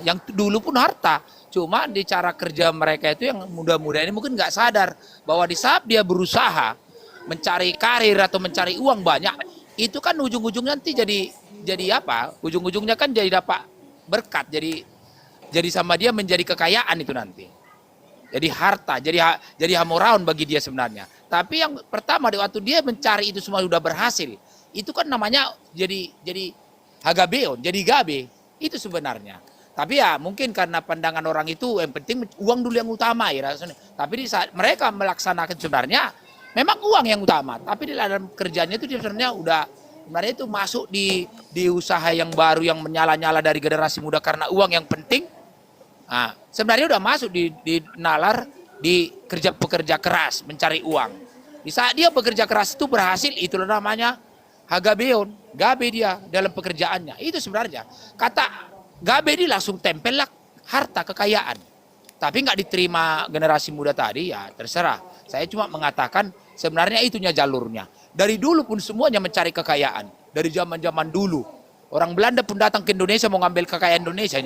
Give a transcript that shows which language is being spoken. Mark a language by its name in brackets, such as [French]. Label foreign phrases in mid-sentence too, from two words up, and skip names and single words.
[Indonesian] Yang dulu pun harta, cuma di cara kerja mereka itu yang muda-muda ini mungkin nggak sadar bahwa di saat dia berusaha mencari karir atau mencari uang banyak, itu kan ujung-ujungnya nanti jadi apa? Ujung-ujungnya kan jadi dapat berkat, jadi sama dia menjadi kekayaan itu nanti. Jadi harta, jadi hamoraun bagi dia sebenarnya. Tapi yang pertama waktu dia mencari itu semua sudah berhasil, itu kan namanya jadi hagabeon, jadi gabe. Itu sebenarnya. Tapi ya mungkin karena pandangan orang itu yang penting uang dulu yang utama ya. Tapi di saat mereka melaksanakan sebenarnya memang uang yang utama. Tapi di dalam kerjanya itu sebenarnya sebenarnya itu masuk di usaha yang baru yang menyala-nyala dari generasi muda karena uang yang penting. Nah, sebenarnya udah masuk di nalar di pekerja keras mencari uang. Di saat dia bekerja keras itu berhasil, itulah namanya hagabeon, gabe dia dalam pekerjaannya. Itu sebenarnya kata gabe dia langsung tempel lah harta kekayaan. Tapi nggak diterima generasi muda tadi ya terserah. Saya cuma mengatakan sebenarnya itunya jalurnya. Dari dulu pun semuanya mencari kekayaan. Dari zaman-zaman dulu orang Belanda pun datang ke Indonesia mau ngambil kekayaan Indonesianya.